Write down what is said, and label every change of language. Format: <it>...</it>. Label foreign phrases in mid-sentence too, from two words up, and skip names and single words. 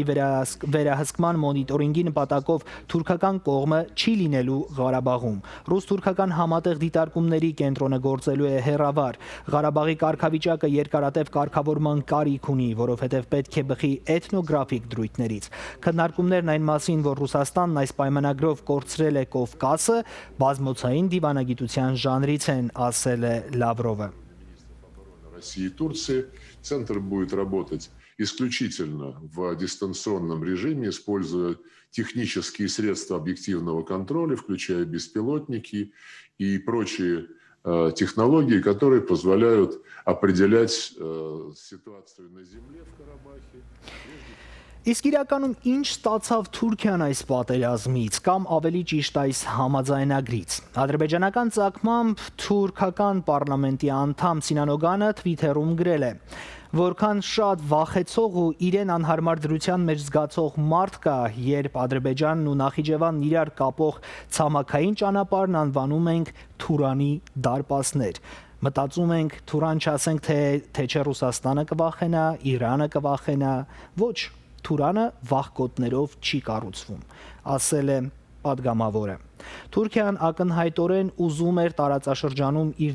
<hy>վերահսկման մոնիտորինգի նպատակով թուրքական կողմը չի լինելու Ղարաբաղում։ Ռուս-թուրքական համատեղ դիտարկումների կենտրոնը գործելու է հեռավար։ Ղարաբաղի կարգավիճակը երկարատև կարգավորման կարիք ունի, որովհետև պետք է բխի էթնոգրաֆիկ դրույթներից։ Քննարկումներն այն մասին, որ Ռուսաստանն այս պայմանագրով կորցրել է Կովկասը, բազմոցային դիվանագիտության ժանրից են, ասել է Լավրովը։</hy> <ru>России и Турции. Центр будет работать исключительно в дистанционном режиме, используя технические средства объективного контроля, включая беспилотники и прочие технологии, которые позволяют определять ситуацию на земле в Карабахе.</ru> <hy>Իսկ իրականում ինչ ստացավ Թուրքիան այս պատերազմից, կամ ավելի ճիշտ այս համաձայնագրից։ Ադրբեջանական ծագմամբ թուրքական պարլամենտի անդամ Սինան Օգանը Twitter-ում գրել է. Որքան շատ վախեցող ու իրեն անհարմար դրության մեջ զգացող մարդ կա, երբ Ադրբեջանն ու Նախիջևանն իրար կապող ցամաքային ճանապարհն անվանում ենք Թուրանի դարպասներ։ Մտածում ենք Թուրան չասենք, թե չէ Ռուսաստանը կվախենա, Իրանը կվախենա, ոչ, Թուրանը վախկոտներով չի կառուցվում, ասել է падգամավոր է։ Թուրքիան ակնհայտորեն ուզում էր տարածաշրջանում իր</hy>